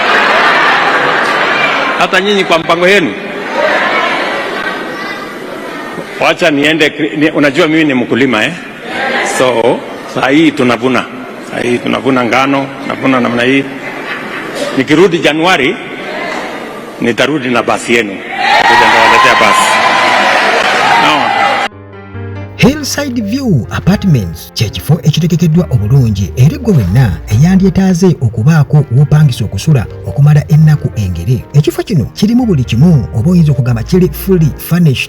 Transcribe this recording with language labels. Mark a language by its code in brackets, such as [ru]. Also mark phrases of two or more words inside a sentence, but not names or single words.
[sw] Hata nyinyi kwa mpango yenu. Wacha niende, unajua mimi ni mkulima So saa hii tunavuna ngano, navuna namna hii. Nikirudi Januari nitarudi na basi yenu. Nitawaletea basi. [lg] Hillside View Apartments kyekifo ekitegekeddwa obulungi eri gwe wenna eyandyetaaze okubaako w'opangisa okusula okumala ennaku engere. Ekifo kino kirimu buli kimu, oba oyinza okugamba kiri [en] fully furnished.